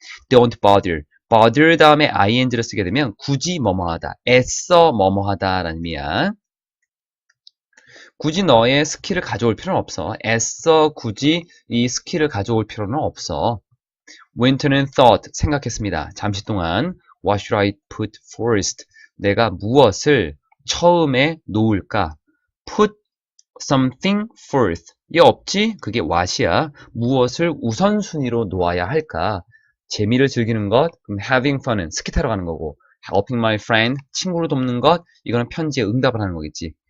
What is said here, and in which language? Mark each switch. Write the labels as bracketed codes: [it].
[en] Don't bother. [ko] bother 다음에 ing를 쓰게 되면 굳이 뭐뭐하다, 애써 뭐뭐하다라는 의미야. 굳이 너의 스킬을 가져올 필요는 없어. 애써 굳이 이 스킬을 가져올 필요는 없어. Winter는 thought, 생각했습니다. 잠시 동안 [en] What should I put first? [ko] 내가 무엇을 처음에 놓을까? [en] Put something first. [ko] 얘 없지? 그게 what이야. 무엇을 우선순위로 놓아야 할까? 재미를 즐기는 것, 그럼 [en] having fun [ko] 은 스키 타러 가는 거고, [en] helping my friend, [ko] 친구를 돕는 것, 이거는 편지에 응답을 하는 거겠지.